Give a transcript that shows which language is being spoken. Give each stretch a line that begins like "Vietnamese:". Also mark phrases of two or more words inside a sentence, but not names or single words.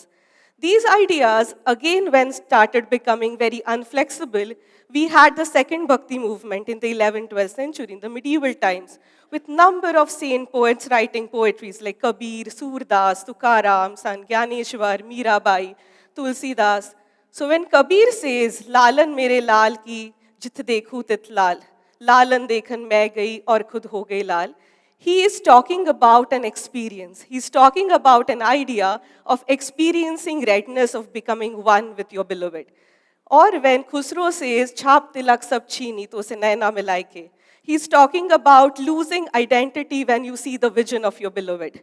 English: These ideas, again, when started becoming very unflexible, we had the second Bhakti movement in the 11th, 12th century, in the medieval times, with number of saint poets writing poetries like Kabir, Surdas, Tukaram, Sant Gyaneshwar, Mirabai, Tulsidas. So when Kabir says,
Hindi: "ललन मेरे लाल की जित देखूँ तित लाल, ललन देखन मैं गई और ख़ुद हो गई लाल,"
English: he is talking about an experience. He's talking about an idea of experiencing redness, of becoming one with your beloved. Or when Khusro says,
Hindi: "छाप तिलक सब छीनी, तो से नैना मिलाइ के,"
English: he's talking about losing identity when you see the vision of your beloved.